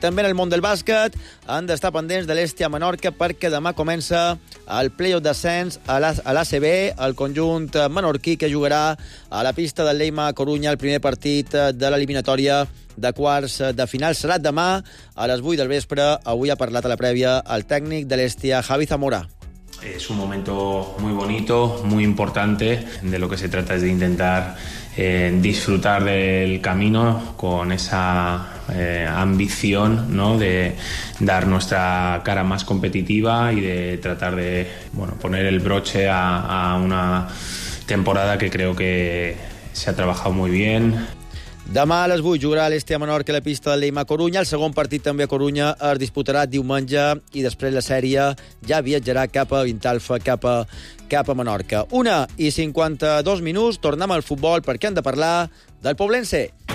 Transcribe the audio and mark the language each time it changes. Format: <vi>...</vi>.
<ca>I també en el món del bàsquet han d'estar pendents de l'Esti a Menorca perquè demà comença el play-off d'ascens a l'ACB, el conjunt menorquí que jugarà a la pista del Leima a Corunya el primer partit de l'eliminatòria de quarts de final. Serà demà a les 8 del vespre. Avui ha parlat a la prèvia el tècnic de l'Esti, Javi Zamora.</ca> <es>Es un momento muy bonito, muy importante. De lo que se trata es de intentar disfrutar del camino con esa ambición, ¿no?, de dar nuestra cara más competitiva y de tratar de, bueno, poner el broche a una temporada que creo que se ha trabajado muy bien.</es> <ca>Demà a les 8 jugarà l'Esti a Menorca a la pista de Leima a Corunya. El segon partit també a Corunya es disputarà diumenge i després la sèrie ja viatjarà cap a Vintalfa, cap a Menorca. 1:52, tornem al futbol perquè hem de parlar del Poblense.</ca>